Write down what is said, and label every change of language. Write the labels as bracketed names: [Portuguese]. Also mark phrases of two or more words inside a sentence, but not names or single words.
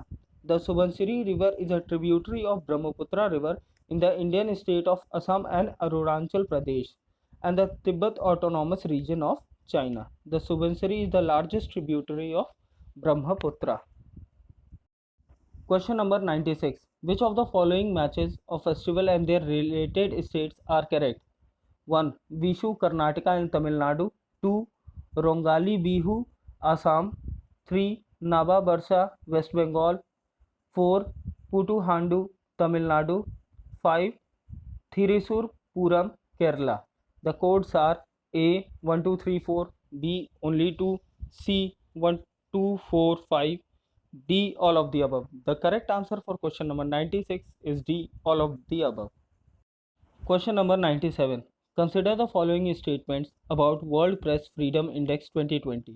[English] The Subansiri River is a tributary of Brahmaputra River in the Indian state of Assam and Arunachal Pradesh and the Tibet Autonomous Region of China. The Subansiri is the largest tributary of Brahmaputra. Question number 96. Which of the following matches of festival and their related states are correct? 1. Vishu, Karnataka and Tamil Nadu. 2. Rongali Bihu, Assam. 3. Naba Barsa, West Bengal. 4. Putu Handu, Tamil Nadu. 5. Thrissur Puram, Kerala. The codes are A 1 2 3 4, B only 2, C 1 2 4 5, D all of the above. The correct answer for question number 96 is D all of the above. Question number 97. Consider the following statements about World Press Freedom Index 2020.